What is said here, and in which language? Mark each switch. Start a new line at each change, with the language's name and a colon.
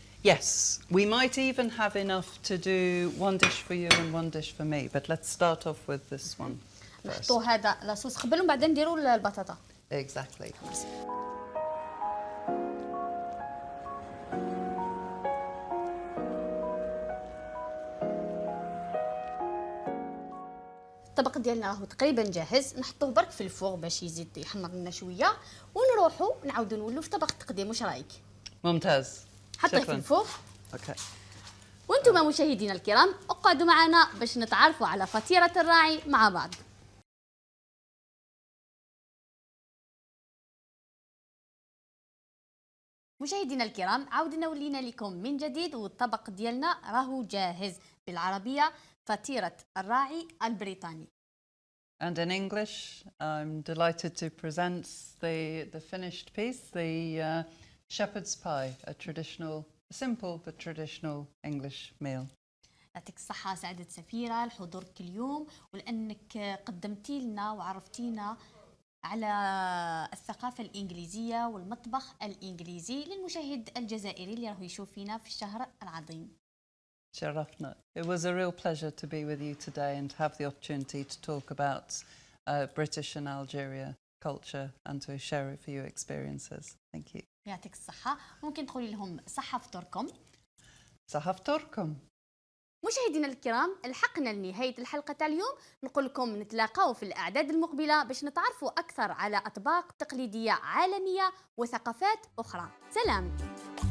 English: Yes, we might even have enough to do one dish for you and one dish for me, but let's start off with this one first.
Arabic: نحطوا هذا لاصوص قبل وبعدين نديروا البطاطا.
English: Exactly.
Arabic: الطبق ديالنا راهو تقريبا جاهز، نحطوه برك في الفوغ باش يزيد يحمر لنا شويه، ونروحوا نعاودوا نولوا في طبق التقديم. واش رايك؟ ممتاز. حطيه في شكراً. الفوغ.
English: Okay.
Arabic: وانتم مشاهدينا الكرام اقعدوا معنا باش نتعرفوا على فطيرة الراعي مع بعض. مشاهدينا الكرام عاودنا ولينا لكم من جديد، والطبق ديالنا راهو جاهز. بالعربية فطيرة الراعي البريطاني.
English: And in English, I'm delighted to present the finished piece, the shepherd's pie, a simple but traditional English meal.
Arabic: يعطيك الصحة سعادة سفيرة لحضورك اليوم، ولأنك قدمتي لنا وعرفتينا على الثقافة الإنجليزية والمطبخ الإنجليزي للمشاهد الجزائري اللي راهو يشوف فينا في الشهر العظيم. شرفنا.
English: It was a real pleasure to be with you today and have the opportunity to talk about British and Algeria culture and to share a few experiences. Thank you.
Arabic: يعطيك الصحة. ممكن تقولي لهم صحة فطوركم. صحة فطوركم. مشاهدينا الكرام لحقنا لنهاية الحلقة تاع اليوم، نقول لكم نتلاقاو في الأعداد المقبلة باش نتعرفوا أكثر على أطباق تقليدية عالمية وثقافات أخرى. سلام.